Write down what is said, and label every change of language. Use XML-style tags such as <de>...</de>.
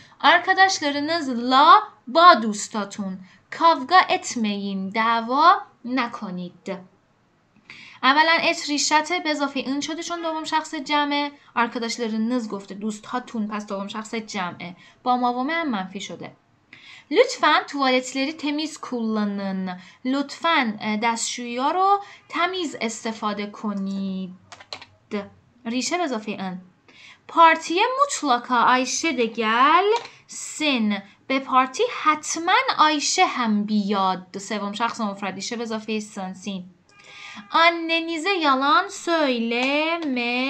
<fa>Arkadaşlarınızla با دوستاتون.</fa> <tr>kavga etmeyin</tr> <fa>دعوا نکنید. اولا ات ریشته به اضافه این شده چون دوم شخص جمعه. arkadaşlarınız گفته دوستاتون پس دوم شخص جمعه با ماومه هم منفی شده.</fa> <tr>lütfen tuvaletleri temiz kullanın.</tr> <fa>لطفاً دستشویی‌ها رو تمیز استفاده کنید. ریشه به اضافه این.</fa> <tr>partiye mutlaka Ayşe de gelsin.</tr> <fa>به پارتی حتما آیشه هم بیاد. سوم شخص مفرد ریشه به اضافه سانسین.</fa> <tr>annenize yalan söylemeyin.</tr>